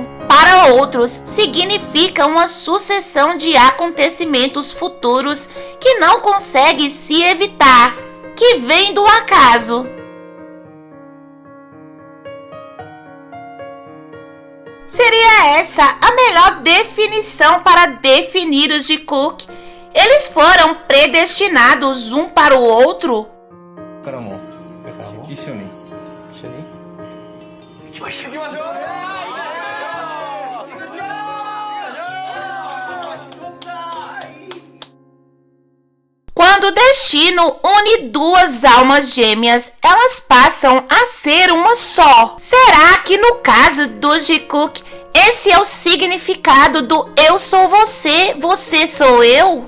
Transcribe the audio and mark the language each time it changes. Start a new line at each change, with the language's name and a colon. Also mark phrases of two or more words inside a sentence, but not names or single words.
Portuguese: Para outros, significa uma sucessão de acontecimentos futuros que não consegue se evitar, que vem do acaso. Seria essa a melhor definição para definir os de Cook? Eles foram predestinados um para o outro?
Japanese: からも一緒に行きましょう。
Portuguese: Quando o destino une duas almas gêmeas, elas passam a ser uma só. Será que no caso do Jikook, esse é o significado do eu sou você, você sou eu?